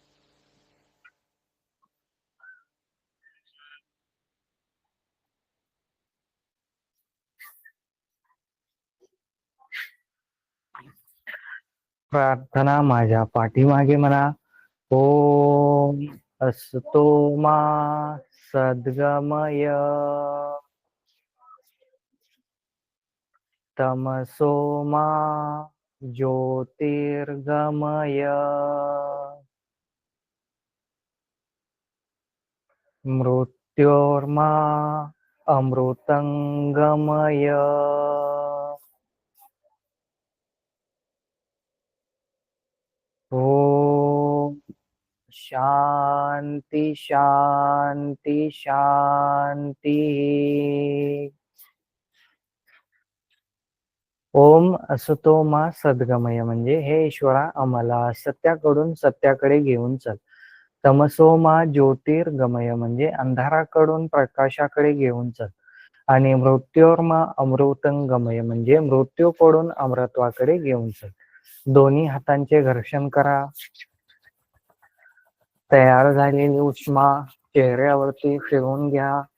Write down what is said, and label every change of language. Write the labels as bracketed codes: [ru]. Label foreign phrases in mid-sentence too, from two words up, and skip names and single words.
[mr] प्रार्थना माझ्या पाठीमागे म्हणा. [sa] ओम असतो मा सद्गमय तमसो मा ज्योतिर्गमय मृत्योर्मा अमृतंगमय. ओम शांति शांति शांति. ओम असतो मा सद्गमय [mr] म्हणजे हे ईश्वरा आम्हाला सत्याकडून सत्याकडे घेऊन चल. [sa] तमसो मा ज्योतिर्गमय [mr] म्हणजे अंधाराकडून प्रकाशाकडे घेऊन चल. आणि [sa] मृत्योर्मा अमृतंगमय [mr] म्हणजे मृत्यूकडून अमृतत्वाकडे घेऊन चल. दोन्ही हातांचे घर्षण करा. तयार झालेली उष्मा चेहऱ्यावरती फिरवून घ्या.